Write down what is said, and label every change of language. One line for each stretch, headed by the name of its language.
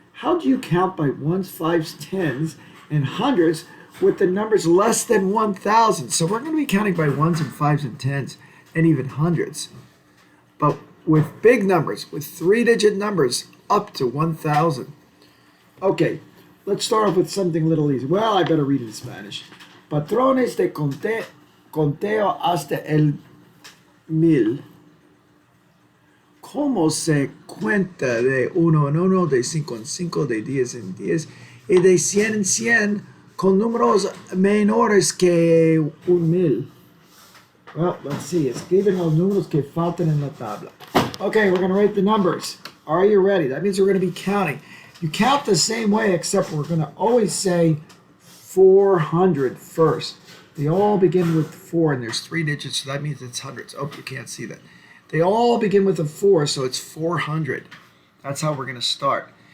English: How do you count by ones, fives, tens, and hundreds with the numbers less than 1,000? So we're going to be counting by ones and fives and tens and even hundreds. But with big numbers, with 3-digit numbers up to 1,000. Okay, let's start off with something a little easy. Well, I better read in Spanish.
Spanish: Patrones de conteo hasta el 1000. ¿Cómo se cuenta de 1 en 1, de 5 en 5, de 10 en 10 y de 100 en 100 con números menores que 1000?
English: Well, let's see.
Spanish: Escriben los números que faltan en la tabla.
English: Okay, we're going to write the numbers. Are you ready? That means we're going to be counting. You count the same way, except we're going to always say 400 first. They all begin with 4, and there's 3 digits, so that means it's hundreds. Oh, you can't see that. They all begin with a 4, so it's 400. That's how we're going to start.